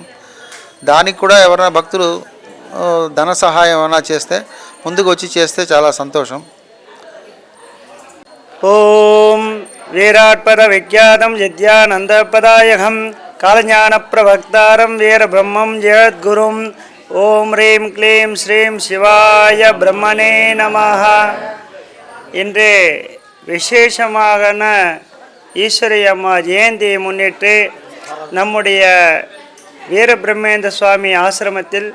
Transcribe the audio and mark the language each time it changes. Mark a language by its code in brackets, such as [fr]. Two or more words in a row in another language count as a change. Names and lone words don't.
[te] దానికి కూడా ఎవరైనా భక్తులు ధన సహాయం ఏమైనా చేస్తే ముందుకు వచ్చి చేస్తే చాలా సంతోషం. [sa] ओं विराट्पद विख्यातं यज्ञानन्दपदायहं कालज्ञान प्रवक्तारं वीरब्रह्मं जगद्गुरुं. ॐ ह्रीं क्लीं श्रीं शिवाय ब्रह्मणे नमः. [ta] இன்று விசேஷமான ஈஸ்வரி அம்மா ஜெயந்தியை முன்னிட்டு நம்முடைய வீரபிரம்மேந்திர சுவாமி ஆசிரமத்தில்